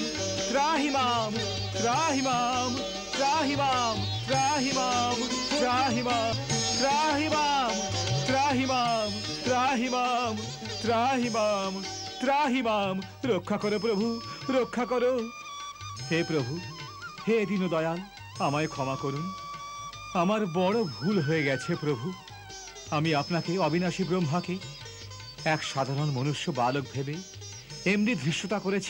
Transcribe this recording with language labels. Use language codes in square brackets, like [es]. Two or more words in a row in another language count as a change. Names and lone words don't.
[sa] त्राहि मां, त्राहि मां, त्राहि मां, त्राहि मां, त्राहि मां, त्राहि मां, त्राहि मां, त्राहि मां, त्राहि मां, त्राहि मां। [bn] রক্ষা করো প্রভু, রক্ষা করো। হে প্রভু, হে দীন দয়াল, আমায় ক্ষমা করুন। আমার বড় ভুল হয়ে গেছে প্রভু। আমি আপনাকে, অবিনাশী ব্রহ্মাকে, এক সাধারণ মনুষ্য বালক ভেবে এমনি ধৃষ্টতা করেছি।